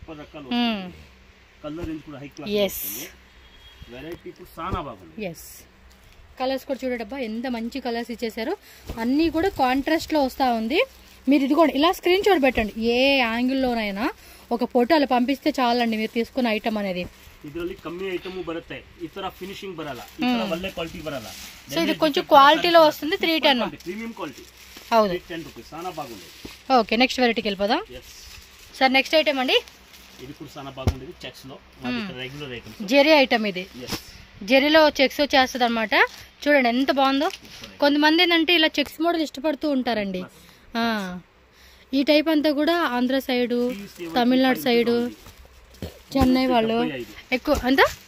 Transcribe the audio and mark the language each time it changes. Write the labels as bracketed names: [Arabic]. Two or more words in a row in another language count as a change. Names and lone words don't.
[English] color range [Telugu] కూడా [English] high class yes [Telugu] వెరైటీ కూడా చాలా బాగుంది yes కలర్స్ కూడా చూడడబ్బా ఎంత మంచి కలర్స్ ఇచ్చేసారు అన్నీ కూడా కాంట్రాస్ట్ లో వస్తా ఉంది మీరు ఇది కూడా ఇలా స్క్రీన్ షాట్ పెట్టండి ఏ యాంగిల్లోనైనా ఒక ఫోటో అలా పంపిస్తే చాలండి మీరు తీసుకున్న ఐటమ్ అనేది [Kannada] ಇದರಲ್ಲಿ ಕಮ್ಮಿ ಐಟಮ್ ಬರುತ್ತೆ ಈ ತರ ಫಿನಿಶಿಂಗ್ ಬರಲ್ಲ ಈ ತರ ಒಳ್ಳೆ ಕ್ವಾಲಿಟಿ ಬರಲ್ಲ [Telugu] సో ఇది కొంచెం క్వాలిటీలో వస్తుంది 310 [English] premium quality [Telugu] అవును 10 రూపాయస్ చాలా బాగుంది ఓకే నెక్స్ట్ వెరైటీకి వెళ్ళిపోదాం సార్ [English] next item [Telugu] అండి ఇది కూడా చాలా బాగుంది చెక్స్ లో మనకి [English] regular item [Telugu] జెరీ ఐటమ్ ఇది జెరీలో చెక్స్ వచ్చేస్తుంది అనమాట చూడండి ఎంత బాగుందో కొంతమంది ఏంటంటే ఇలా [English] checks model [Telugu] ఇష్టపడుతూ ఉంటారండి ఈ టైప్ అంతా కూడా ఆంధ్ర సైడు తమిళనాడు సైడు చెన్నై వాళ్ళు ఎక్కువ అంత